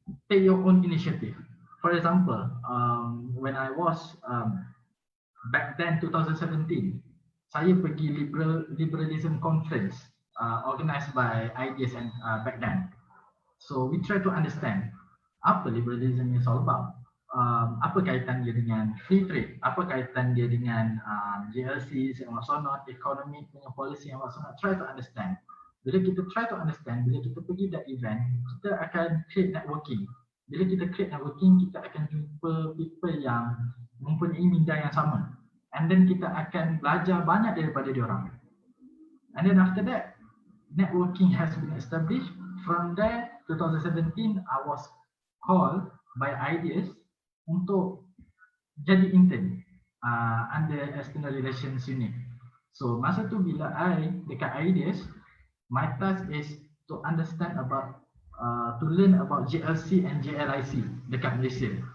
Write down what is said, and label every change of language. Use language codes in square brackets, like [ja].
[en] Take your own initiative. For example, when I was back then 2017, [ms] saya pergi [en] liberalism conference organized by IDS and back then. So we try to understand [ms] apa [en] liberalism is all about. [ms] Apa kaitan dia dengan [en] free trade, [ms] apa kaitan dia dengan GLC yang maksudnya ekonomi punya policy yang maksudnya. [en] Try to understand. [ms] Bila kita [en] try to understand, [ms] bila kita pergi [en] that event, [ms] kita akan [en] create networking. [ms] Bila kita [en] create networking, [ms] kita akan jumpa people yang mempunyai minda yang sama. [en] And then [ms] kita akan belajar banyak daripada diorang. [en] And then after that, networking has been established. From there, 2017, I was called by IDS [ms] untuk jadi [en] intern under External Relations Unit. So [ms] masa tu bila [en] I [ms] dekat [en] IDS, my task is to understand about, to learn about GLC and JLIC dekat Malaysia.